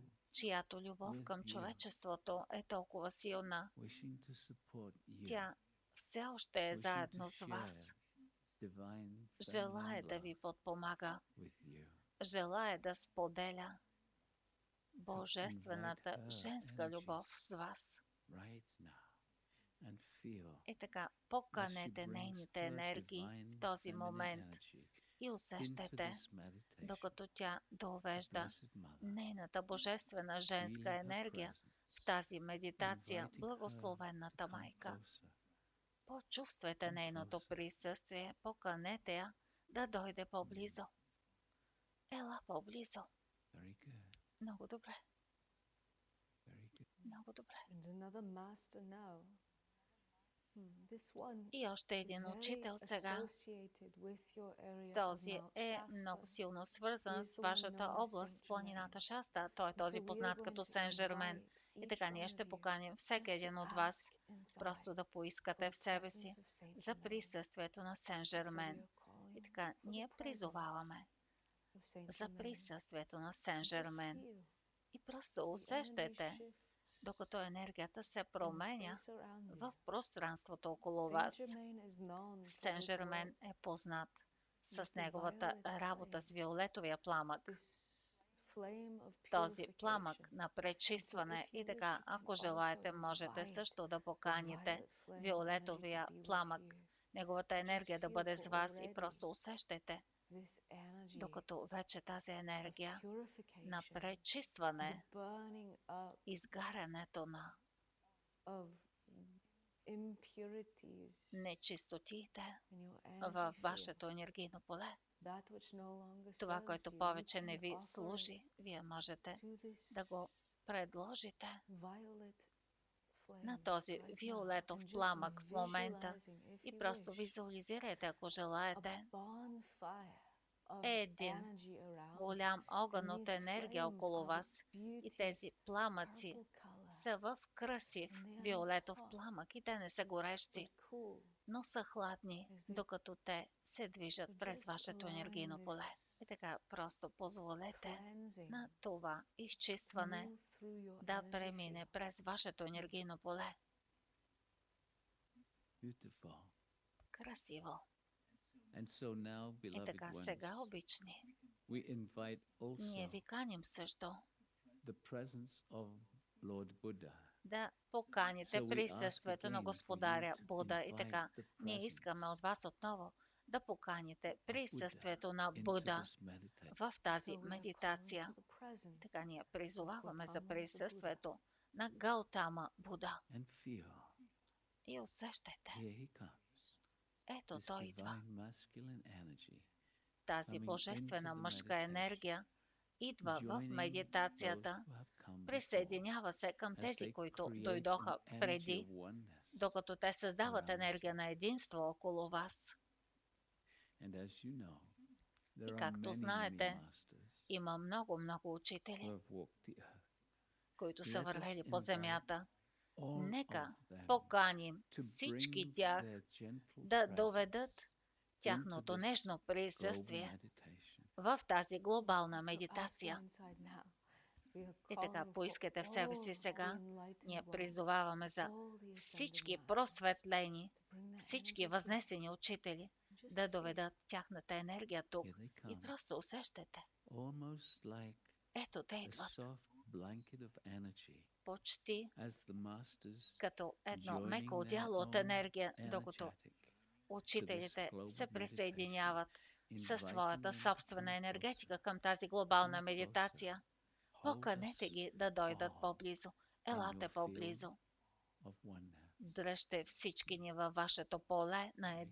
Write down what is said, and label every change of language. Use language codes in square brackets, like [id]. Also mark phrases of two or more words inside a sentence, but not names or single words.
[bg] чиято любов [en] with [bg] към [en] you, [bg] човечеството е толкова силна. [en] wishing to support you, [bg] Тя все още е [en] wishing to [bg] заедно с вас. [en] share divine [bg] желае [en] feminine [bg] да ви [en] love [bg] подпомага, [en] with you. [bg] желае да споделя [en] So invite [bg] божествената [en] her [bg] женска любов [en] energies [bg] с вас. [en] right now and feel [bg] И така, [en] as she [bg] поканете [en] brings [bg] нейните [en] her [bg] енергии в [en] divine [bg] този [en] feminine [bg] момент [en] energy [bg] и [en] into [bg] усещайте, [en] this meditation. [bg] докато тя [en] The [bg] довежда [en] Blessed Mother, [bg] нейната божествена женска [en] feel her [bg] енергия в [en] presence, [bg] тази медитация, [en] inviting her to [bg] благословената [en] come [bg] майка. [en] closer, [bg] Почувствайте [en] come [bg] нейното [en] closer. [bg] присъствие, поканете я да дойде по-близо. Ела по-близо. [en] Very good, [bg] Много добре, [en] very good. [bg] много добре. [en] And another master now. This one [bg] И още [en] is [bg] един [en] very [bg] учител сега. [en] associated with your area of [bg] Този [en] Mount [bg] е [en] Shasta. [bg] много силно [en] He [bg] свързан [en] is [bg] с [en] the one [bg] вашата [en] known as [bg] област, [en] Saint [bg] планината [en] Germain. [bg] Шаста. Той е [en] And so [bg] този [en] we are [bg] познат [en] going [bg] като [en] to [bg] Сен Жермен. [en] invite [bg] И [en] each [bg] така [en] one [bg] ние [en] of [bg] ще [en] you [bg] поканим всеки [en] just to [bg] един от вас [en] ask [bg] просто [en] inside [bg] да [en] for [bg] поискате [en] the [bg] в себе [en] presence [bg] си [en] of Saint [bg] за [en] Germain. [bg] присъствието на Сен [en] And so we [bg] Жермен. [en] are calling [bg] И така [en] for the [bg] ние [en] presence [bg] призоваваме [en] of Saint [bg] за [en] Germain. [bg] присъствието на Сен [en] And just [bg] Жермен. [en] feel [bg] И просто [en] as the energy [bg] усещайте, [en] shifts [bg] докато енергията се [en] in the [bg] променя [en] space around you. [bg] в пространството около [en] Saint [bg] вас. [en] Germain is known for [bg] Сен [en] his [bg] Жермен [en] work [bg] е познат [en] with [bg] с [en] the [bg] неговата [en] violet [bg] работа [en] flame, [bg] с виолетовия пламък, [en] this flame of [bg] този [en] purification. [bg] пламък на [en] And so [bg] пречистване. [en] if you [bg] И [en] wish, [bg] така, [en] you can [bg] ако [en] also [bg] желаете, можете [en] invite [bg] също да [en] the [bg] поканите [en] violet flame energy to [bg] виолетовия [en] be with [bg] пламък, [en] you. [bg] неговата [en] Just [bg] енергия да [en] feel [bg] бъде [en] for [bg] с вас и [en] already [bg] просто усещайте, [en] this energy [bg] докато вече тази [en] of [bg] енергия на [en] purification, the [bg] пречистване, [en] burning up [bg] изгарянето на [en] of impurities [bg] нечистотите [en] in your [bg] във [en] energy field, [bg] вашето енергийно поле. [en] that which no longer [bg] Това, [en] serves [bg] което [en] you. You [bg] повече [en] can [bg] не ви [en] offer it [bg] служи, вие можете [en] to [bg] да [en] this [bg] го предложите [en] violet [bg] на [en] flame [bg] този [en] right now, [bg] виолетов [en] and just [bg] пламък в момента [en] visualizing, if [bg] и [en] you [bg] просто [en] wish, [bg] визуализирайте, ако [en] a [bg] желаете, [en] bonfire of [bg] един [en] energy around you. [bg] голям огън [en] And [bg] от [en] these [bg] енергия [en] flames [bg] около [en] are the [bg] вас и тези [en] beauteous [bg] пламъци [en] purple color, [bg] са в красив [en] and they are not [bg] виолетов [en] hot, [bg] пламък и те не са [en] but [bg] горещи, [en] cool, [bg] но са хладни, [en] as they [bg] докато те се движат [en] so [bg] през [en] just [bg] вашето [en] allowing [bg] енергийно поле. [en] this [bg] И така, просто позволете [en] cleansing [bg] на това [en] to [bg] изчистване [en] move through your [bg] да [en] energy [bg] премине [en] field. [bg] през вашето енергийно поле. [en] Beautiful. [bg] Красиво. [en] And so now, [bg] И [en] beloved [bg] така, сега, [en] ones, [bg] обични, [en] we invite [bg] ние [en] also [bg] ви каним също [en] the presence of Lord Buddha. [bg] да [en] So [bg] поканите [en] we ask [bg] присъствието на [en] again for you [bg] Господаря [en] to [bg] Буда. И [en] invite [bg] така, [en] the [bg] ние искаме [en] presence [bg] от вас отново да поканите [en] of Buddha [bg] присъствието на [en] into [bg] Буда [en] this meditation. [bg] в [en] So [bg] тази [en] we are calling [bg] медитация. [en] to the presence [bg] Така ние [en] of [bg] призоваваме за [en] Gautama the Buddha. [bg] присъствието на Гаутама Буда. [en] And feel, [bg] И усещайте, [en] here he comes, [bg] ето [en] this [bg] той идва. [en] divine masculine energy [bg] Тази [en] coming into [bg] божествена [en] the [bg] мъжка [en] meditation, [bg] енергия идва в [en] joining those [bg] медитацията, [en] who have come before [bg] присъединява се към [en] as [bg] тези, [en] they [bg] които [en] create an [bg] дойдоха [en] energy [bg] преди, [en] of oneness [bg] докато те създават [en] around [bg] енергия [en] you. [bg] на единство около вас. [en] And as you know, [bg] И [en] there are [bg] както [en] many, many [bg] знаете, [en] masters [bg] има много [en] who [bg] учители, [en] have walked the earth. [bg] които са [en] Let us [bg] вървели по [en] invite [bg] земята. [en] all [bg] Нека [en] of them [bg] поканим [en] to [bg] всички [en] bring [bg] тях [en] their gentle [bg] да доведат [en] presence into [bg] тяхното [en] this [bg] нежно [en] global [bg] присъствие [en] meditation. [bg] в тази глобална [en] So asking [bg] медитация. [en] inside now. We are [bg] И така, [en] calling for [bg] поискайте в себе [en] all [bg] си [en] the [bg] сега. Ние [en] enlightened ones, [bg] призоваваме за [en] all the ascended [bg] всички [en] masters, [bg] просветлени, [en] to bring their [bg] всички [en] energy here. [bg] възнесени учители [en] Just [bg] да [en] feel [bg] доведат тяхната енергия тук. [en] Here they [bg] И [en] come, [bg] просто усещате. [en] almost like [bg] Ето те [en] a [bg] идват. [en] soft blanket of energy [bg] Почти [en] as the masters [bg] като едно меко [en] joining their [bg] одяло от [en] own [bg] енергия, докато [en] energetic to this [bg] учителите [en] global [bg] се [en] meditation, [bg] присъединяват със [en] inviting [bg] своята [en] them to [bg] собствена [en] come [bg] енергетика [en] closer, [bg] към тази глобална [en] come closer, [bg] медитация. [en] hold [bg] Поканете [en] us [bg] ги да дойдат [en] all [bg] по-близо. [en] in [bg] Елате [en] your field [bg] по-близо. [en] of oneness. [bg] Дръжте всички ни във вашето поле на [en] Very good.